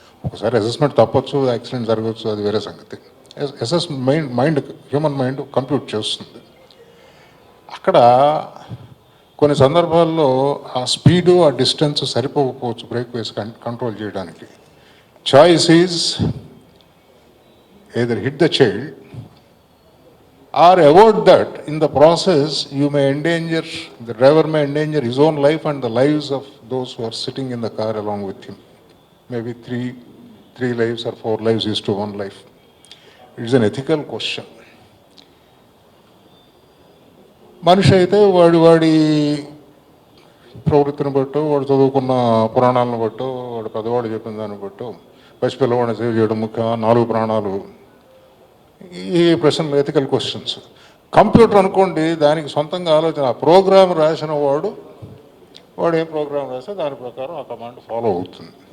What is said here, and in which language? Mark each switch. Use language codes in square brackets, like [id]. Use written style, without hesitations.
[te] ఒకసారి assessment తప్పచ్చు, accident జరగచ్చు, అది వేరే సంగతి. మైండ్ హ్యూమన్ మైండ్ కంప్యూట్ చేస్తుంది. అక్కడ కొన్ని సందర్భాల్లో ఆ స్పీడు, ఆ డిస్టెన్స్ సరిపోకపోవచ్చు బ్రేక్ వేసి కంట్రోల్ చేయడానికి. [en] Choice is either hit the child or avoid that. In the process you may endanger, the driver may endanger his own life and the lives of those who are sitting in the car along with him. Maybe three lives or 4 lives is to 1 life. It is an ethical question. [te] మనిషి అయితే వాడి ప్రవృత్తిని బట్టో, వాడు చదువుకున్న పురాణాలను బట్టో, వాడు పెద్దవాడు చెప్పిన దాన్ని బట్టో, పసిపిల్లవాడిని సేవ్ చేయడం ముఖ్యం, 4 ప్రాణాలు, ఈ ప్రశ్నలు ఎథికల్ క్వశ్చన్స్. కంప్యూటర్ అనుకోండి, దానికి సొంతంగా ఆలోచన, ఆ ప్రోగ్రామ్ రాసిన వాడు ఏ ప్రోగ్రామ్ రాస్తే దాని ప్రకారం ఆ కమాండ్ ఫాలో అవుతుంది.